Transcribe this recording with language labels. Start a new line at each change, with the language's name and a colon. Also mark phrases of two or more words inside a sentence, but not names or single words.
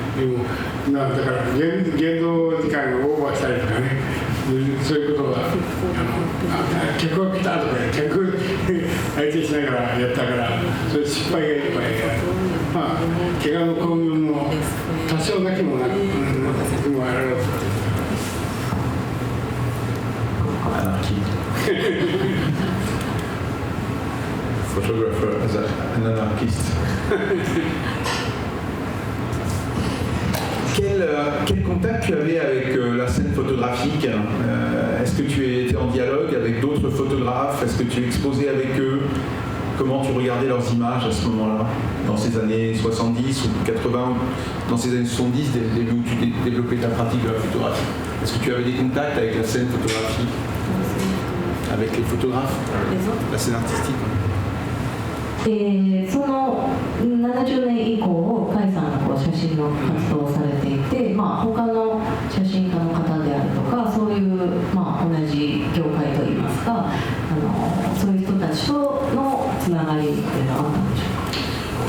Japanese: だから言動時間がオーバーしたりとかね、そういうことが客が来たとか客相手しながらやったから、そういう失敗がいっぱい怪我の巧妙も多少だけもなくもある。
English: Photographer as an anarchiste.
French: Quel contact tu avais avec la scène photographique? Est-ce que tu étais en dialogue avec d'autres photographes? Est-ce que tu exposais avec eux? Comment tu regardais leurs images à ce moment-là, dans ces années 70 ou 80, dans ces années 70, début où tu développais ta pratique de la photographie? Est-ce que tu avais des contacts avec la scène photographique, avec les photographes, la scène artistique?
Japanese: その70年以降、甲斐さんが写真の活動をされていて、他の写真家の方であるとか、そういう、同じ業界といいますか、そういう人たちとのつながりっていうのはあったんでしょうか？